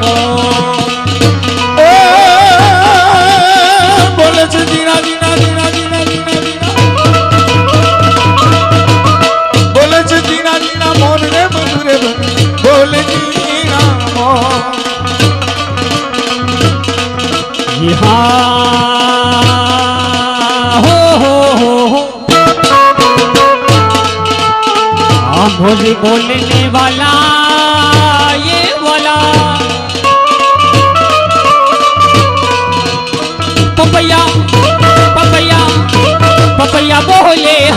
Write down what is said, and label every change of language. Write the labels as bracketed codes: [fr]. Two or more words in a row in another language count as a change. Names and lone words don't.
[gu] બોલે છે જીણા જીણા જીણા જીણા જીણા બોલે છે જીણા જીણા મોર રે મધુરે બને બોલે જીણા મોર [hi] बोले बोलने वाला ये वाला पपैया पपैया पपैया बोले